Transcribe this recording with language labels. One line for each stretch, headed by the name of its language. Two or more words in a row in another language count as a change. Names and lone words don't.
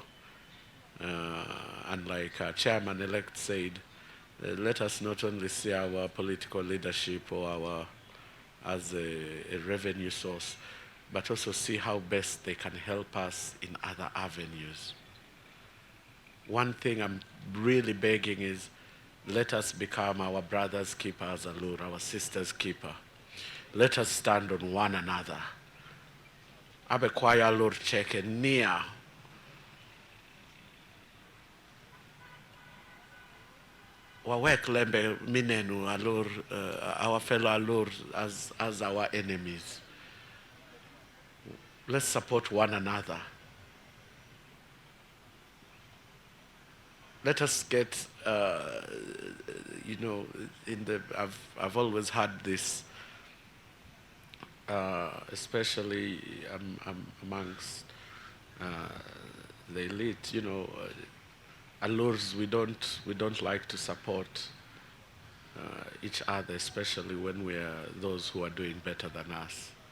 English: And like Chairman-elect said, let us not only see our political leadership or as a revenue source, but also see how best they can help us in other avenues. One thing I'm really begging is, let us become our brother's keeper as Alur, our sister's keeper. Let us stand on one another.
Alur: Abe kwaya Alur Cheke near wawek lembe minenu Alur,
English: our fellow Alur as our enemies. Let's support one another. Let us get, I've always had this, especially amongst the elite, Alurs, we don't like to support each other, especially when we are those who are doing better than us.